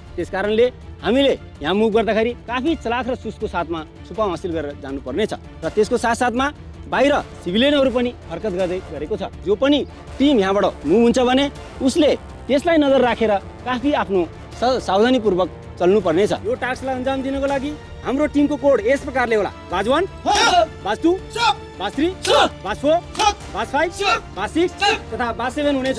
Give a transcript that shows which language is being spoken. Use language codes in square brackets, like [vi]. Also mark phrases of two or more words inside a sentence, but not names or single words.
[ne] त्यसकारणले हामीले यहाँ मुभ गर्दाखेरि काफी चलाख र सुसको साथमा छुपा हासिल गरेर जानुपर्नेछ र त्यसको साथसाथमा बाहिर सिभिलियनहरू पनि हरकत गर्दै गरेको छ। जो पनि टिम यहाँबाट मुभ हुन्छ भने उसले त्यसलाई नजर राखेर काफी आफ्नो सावधानीपूर्वक चल्नु पर्नेछ। यो टास्कलाई अन्जाम दिनको लागि हाम्रो टिमको कोड यस प्रकारले होला: बाज 1, बाज 2, बाज 3, बाज 4, बाज 5, बाज 6 तथा बाज 7 हुनेछ।